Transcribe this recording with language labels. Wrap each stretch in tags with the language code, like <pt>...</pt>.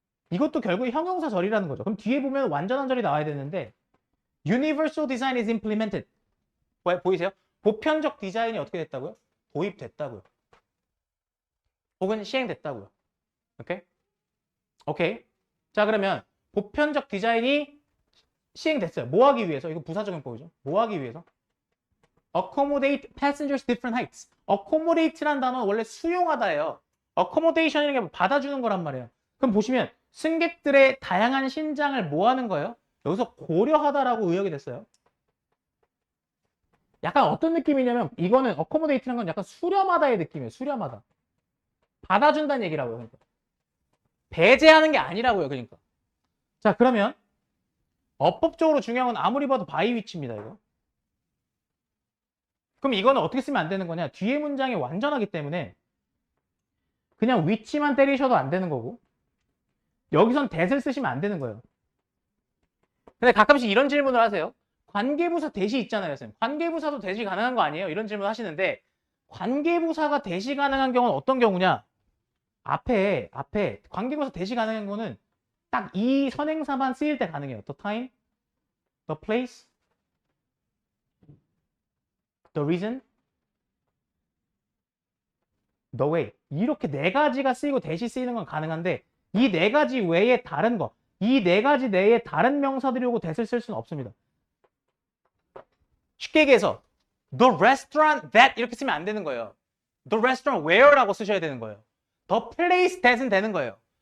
<ko>이것도 결국 형용사 절이라는 거죠. 그럼 뒤에 보면 완전한 절이 나와야 되는데</ko> <en>universal design is implemented.</en> <ko>보이세요? 보편적 디자인이 어떻게 됐다고요? 도입됐다고요. 혹은 시행됐다고요. 오케이? 오케이. 자, 그러면 보편적 디자인이 시행됐어요. 뭐 하기 위해서? 이거 부사적용법이죠. 뭐 하기 위해서?</ko> <en>accommodate passengers different heights.</en> <ko>accommodate란 단어는 원래 수용하다예요. accommodation이라는 게 받아주는 거란 말이에요. 그럼 보시면 승객들의 다양한 신장을 뭐 하는 거예요? 여기서 고려하다라고 의역이 됐어요. 약간 어떤 느낌이냐면 이거는 accommodate라는 건 약간 수렴하다의 느낌이에요. 수렴하다. 받아준다는 얘기라고요. 그러니까. 배제하는 게 아니라고요. 그러니까. 자, 그러면 어법적으로 중요한 건 아무리 봐도 by which입니다. 이거. 그럼 이거는 어떻게 쓰면 안 되는 거냐? 뒤에 문장이 완전하기 때문에 그냥 which만 때리셔도 안 되는 거고 여기선 that을 쓰시면 안 되는 거예요. 근데 가끔씩 이런 질문을 하세요. 관계부사 대시 있잖아요, 선생님. 관계부사도 대시 가능한 거 아니에요? 이런 질문 하시는데 관계부사가 대시 가능한 경우는 어떤 경우냐? 앞에 관계부사 대시 가능한 거는 딱 이 선행사만 쓰일 때 가능해요.</ko> <en>The time, the place, the reason, the way.</en> <ko>이렇게 네 가지가 쓰이고 대시 쓰이는 건 가능한데 이 네 가지 외에 다른 거, 이 네 가지 내에 다른 명사들이 오고 that을 쓸 수는 없습니다. 쉽게 얘기해서</ko> <en>the restaurant that</en> <ko>이렇게 쓰면 안 되는 거예요.</ko> <en>the restaurant where</en> <ko>라고 쓰셔야 되는 거예요.</ko> <en>the place that</en> <ko>은 되는 거예요.</ko>